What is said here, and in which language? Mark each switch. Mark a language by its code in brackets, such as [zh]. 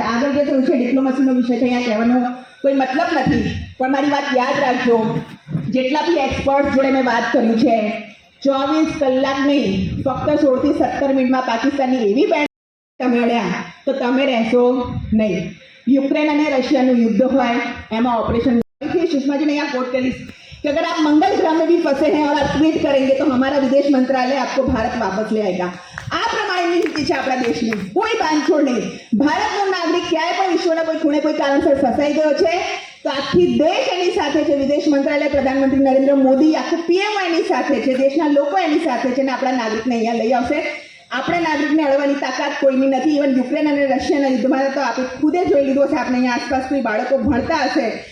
[gu] આગળ જે થયું છે ડિપ્લોમસીનો વિષય છે, અહીંયા કહેવાનો કોઈ મતલબ નથી. પણ મારી વાત યાદ રાખજો, જેટલા બી એક્સપર્ટ જોડે મેં વાત કર્યું છે, 24 કલાક નહીં, ફક્ત 16 થી 17 મિનિટમાં પાકિસ્તાનની એવી બેન્ડ તમે અડ્યા તો તમે રહેશો નહીં. યુક્રેન અને રશિયાનું યુદ્ધ હોય એમાં ઓપરેશન [hi] सुषमा जी ने यहाँ कोट करी कि अगर आप मंगल ग्रह में भी फंसे हैं और आप ट्वीट करेंगे तो हमारा विदेश मंत्रालय आपको भारत वापस ले आएगा. [gu] આ પ્રમાણેની નીતિ છે આપણા દેશની, કોઈ બાંધછોડ નહીં. ભારતનો નાગરિક ક્યાંય પણ વિશ્વના કોઈ ખૂણે કોઈ કારણસર ફસાઈ ગયો છે તો આખી દેશ એની સાથે છે, વિદેશ મંત્રાલય, પ્રધાનમંત્રી નરેન્દ્ર મોદી, આખું પીએમ એની સાથે છે, દેશના લોકો એની સાથે છે અને આપણા નાગરિકને અહીંયા લઈ આવશે. આપણા નાગરિકને અડવાની તાકાત કોઈની નથી. ઇવન યુક્રેન અને રશિયાના યુદ્ધમાં તો આપણે ખુદે જોઈ લીધું હશે. આપણે અહીંયા આસપાસ કોઈ બાળકો ભણતા હશે